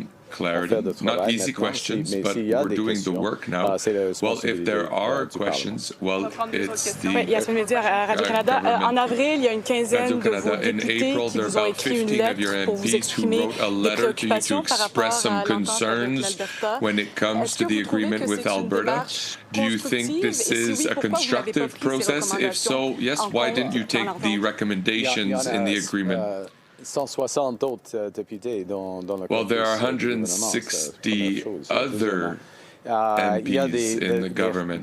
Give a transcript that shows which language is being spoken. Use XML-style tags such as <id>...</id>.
<en>Clarity, not easy questions, but we're doing the work now. Well, if there are questions, well, it's the</en> <fr>Radio-Canada. En avril, il y a une quinzaine de vos députés qui vous ont écrit une lettre pour vous exprimer des préoccupations par rapport à l'entente avec l'Alberta.</fr> <en>When it comes to the agreement with Alberta, do you think this is a constructive process? If so, yes, why didn't you take the recommendations in the agreement?</en> <fr>160 autres députés dans la</fr> <en>Well, there are 160 other MPs in the government.</en>